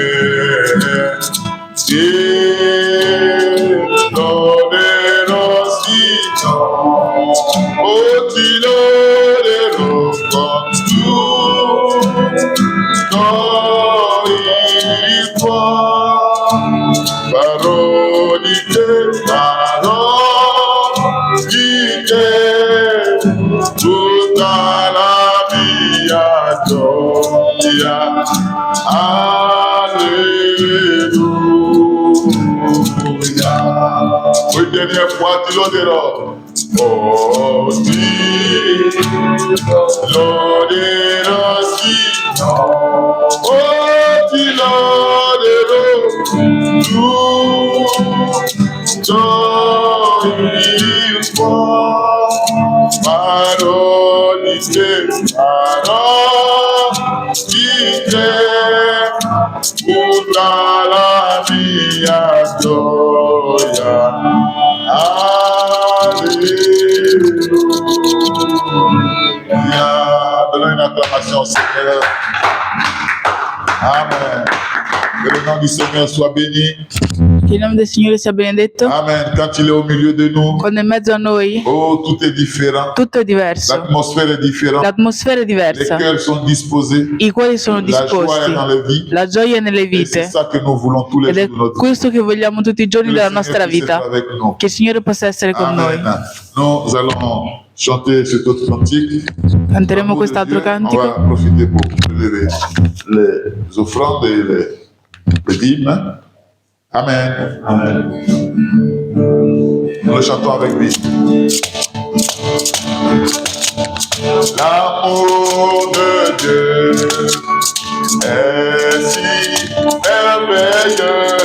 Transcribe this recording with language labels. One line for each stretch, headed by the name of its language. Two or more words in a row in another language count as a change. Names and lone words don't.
Italian: Ti loderò, Signore, oh, ti loderò con tutto il cuore. Parole di te, tutta la mia gioia.
French: Alléluia. Une dernière fois,
Italian: ti loderò. Oh, ti loderò, Signore. Oh, ti loderò tutto il cuore. Parole di te, tutta la mia gioia.
French: Alléluia. Donnons une acclamation au Seigneur. Amen. Que le nom du Seigneur soit béni.
Italian: Che il nome del Signore sia benedetto. Amen.
French: Quand il est au milieu de nous,
Italian: Quando è in mezzo a noi,
French: oh, tout est différent.
Italian: tutto è diverso.
French: L'atmosphère est différente.
Italian: L'atmosfera è
French: Les
Italian: diversa.
French: cœurs sont disposés.
Italian: I cuori sono
French: La joie est
Italian: disposti.
French: dans les vies.
Italian: La gioia è nelle
French: Et c'est vite. ça que nous voulons tous les
Italian: Ed è
French: jours de notre vie.
Italian: questo che vogliamo tutti i giorni
French: Que le
Italian: della
French: Seigneur
Italian: nostra
French: puisse
Italian: vita.
French: être avec nous.
Italian: Che il Signore possa essere con noi. Amen.
French: Nous allons chanter cet autre cantique.
Italian: Canteremo
French: Amour de
Italian: quest'altro
French: Dieu. On va
Italian: cantico.
French: profiter pour lever les offrandes et les dîmes. Amen. Amen. Nous le chantons avec lui. L'amour de Dieu est si merveilleux.